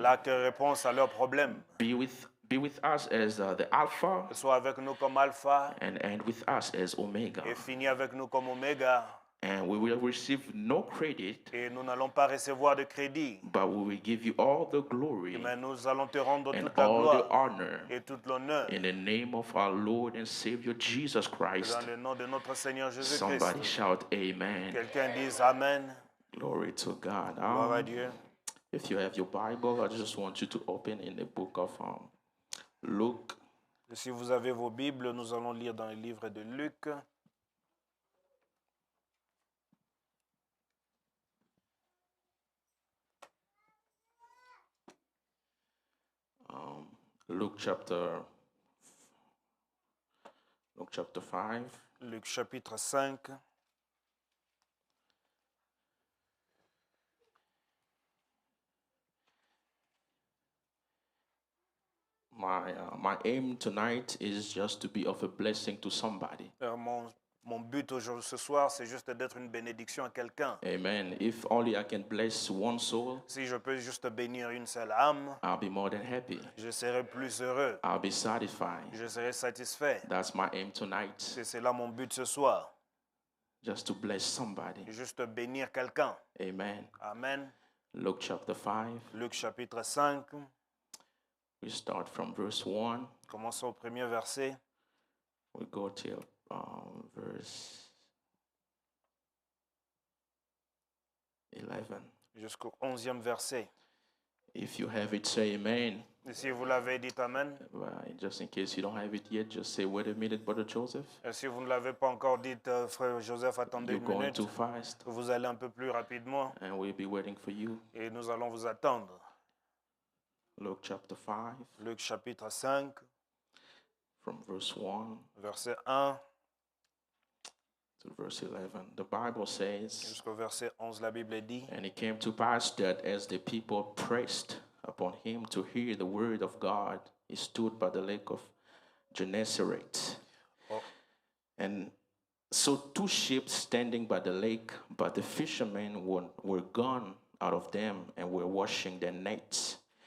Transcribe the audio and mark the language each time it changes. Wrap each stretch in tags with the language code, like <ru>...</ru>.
<fr>la réponse à leurs problèmes.</fr> <en>Be with us as the Alpha</en> <fr>Sois avec nous comme Alpha</fr> <en>and end with us as Omega.</en> <fr>et finis avec nous comme Oméga.</fr> <en>And we will receive no credit,</en> <fr>Et nous n'allons pas recevoir de crédit,</fr> <en>but we will give you all the glory</en> <fr>mais nous allons te rendre</fr> <en>and</en> <fr>toute la</fr> <en>all the</en> <fr>gloire</fr> <en>honor</en> <fr>et toute l'honneur</fr> <en>in the name of our Lord and Savior Jesus Christ.</en> <fr>dans le nom de notre Seigneur</fr> <en>Somebody</en> <fr>Jésus-Christ.</fr> <en>shout amen.</en> <fr>Quelqu'un dise Amen.</fr> <en>Glory to God.</en> <fr>Gloire à Dieu.</fr> <en>If you have your Bible, I just want you to open in the book of Luke.</en> <fr>Si vous avez vos Bibles, nous allons lire dans le livre de Luc.</fr> <en>Luke chapter 5.</en> <fr>Luc chapitre 5.</fr> <en>My aim tonight is just to be of a blessing to somebody.</en> <fr>Mon but aujourd'hui, ce soir, c'est juste d'être une bénédiction à quelqu'un.</fr> <en>Amen. If only I can bless one soul,</en> <fr>Si je peux juste bénir une seule âme,</fr> <en>I'll be more than happy.</en> <fr>je serai plus heureux.</fr> <en>I'll be satisfied.</en> <fr>Je serai satisfait.</fr> <en>That's my aim tonight.</en> <fr>C'est là mon but ce soir.</fr> <en>Just to bless somebody.</en> <fr>Juste bénir quelqu'un.</fr> <en>Amen. Amen. Luke chapter 5.</en> <fr>Luc chapitre 5.</fr> <en>We start from verse 1.</en> <fr>Commençons au premier verset.</fr> <en>We go till verse 11.</en> <fr>Jusqu'au 11e verset.</fr> <en>If you have it, say amen.</en> <fr>Et si vous l'avez dit Amen.</fr> <en>Just in case you don't have it yet, just say, wait a minute, Brother Joseph.</en> <fr>Et si vous ne l'avez pas encore dit, frère Joseph, attendez</fr> <en>You're</en> <fr>une</fr> <en>going</en> <fr>minute.</fr> <en>too fast,</en> <fr>Vous allez un peu plus rapidement</fr> <en>and we'll be waiting for you.</en> <fr>et nous allons vous attendre.</fr> <en>Luke chapter 5,</en> <fr>Luc chapitre 5,</fr> <en>from verse 1</en> <fr>verset 1</fr> <en>to verse 11. The Bible says,</en> <fr>jusqu'au verset 11, la Bible dit,</fr> <en>and it came to pass that as the people pressed upon him to hear the word of God, he stood by the lake of Gennesaret. Oh. And so two ships standing by the lake, but the fishermen were gone out of them and were washing their nets.</en>